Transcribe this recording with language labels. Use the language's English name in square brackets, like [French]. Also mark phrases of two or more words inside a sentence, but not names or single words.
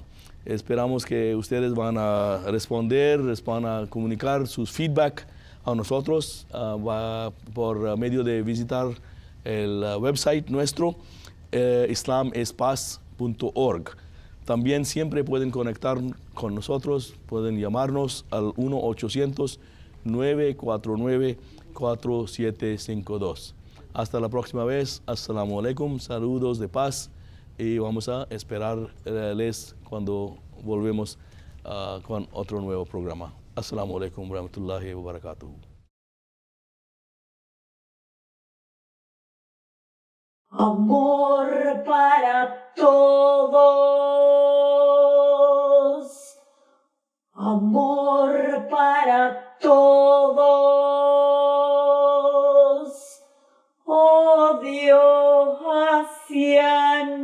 [Spanish] Esperamos que ustedes van a responder, van a comunicar sus feedback a nosotros por medio de visitar el website nuestro, islamespaz.org. También siempre pueden conectar con nosotros, pueden llamarnos al 1-800-949-4752. Hasta la próxima vez. [Arabic] السلام عليكم, [Spanish] saludos de paz y vamos a esperarles cuando volvemos con otro nuevo programa. [Arabic] السلام عليكم ورحمة الله وبركاته. [Spanish] Amor para todos, amor para todos, odio hacia